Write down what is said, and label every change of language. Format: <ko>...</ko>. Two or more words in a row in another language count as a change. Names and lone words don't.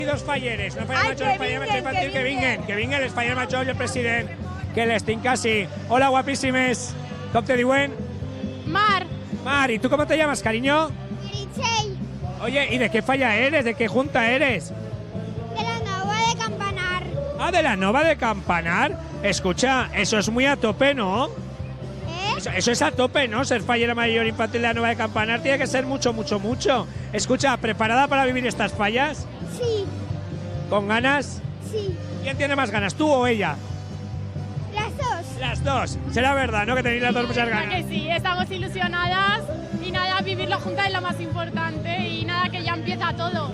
<ca>Dos falleres, no falla macho, falla macho infantil, que vinguen, els faller major i el president, que les tinc casi. Hola, guapísimes. ¿Cómo te diuen? Mar.</ca> <es>Mar, ¿y tú cómo te llamas, cariño? Meritxell. Oye, ¿y de qué falla eres? ¿De qué junta eres? De la Nova de Campanar. Ah, de la Nova de Campanar. Escucha, eso es muy a tope, ¿no? Eso es a tope, ¿no? Ser fallera mayor infantil de la Nova de Campanar tiene que ser mucho, mucho, mucho. Escucha, ¿preparada para vivir estas fallas? Sí. ¿Con ganas? Sí. ¿Quién tiene más ganas, tú o ella? Las dos. Las dos. Será verdad, ¿no? Que tenéis las dos muchas ganas. Que sí, estamos ilusionadas y nada, vivirlo juntas es lo más importante y nada, que ya empieza todo.</es>